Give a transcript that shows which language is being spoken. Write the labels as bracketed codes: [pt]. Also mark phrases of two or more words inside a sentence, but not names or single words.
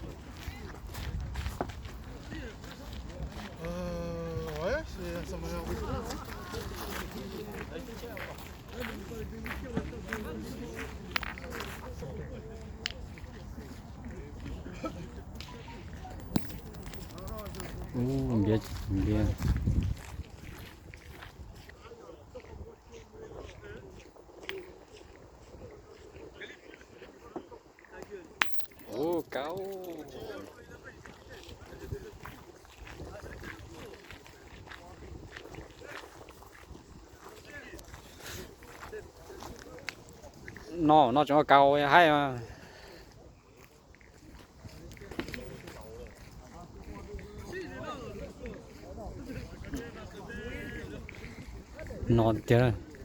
[fr] Ouais, ça m'a l'air de Bien, bien. Oh, KO. [vi] Nó chỉ có KO hay mà. [fr] Non, tiens.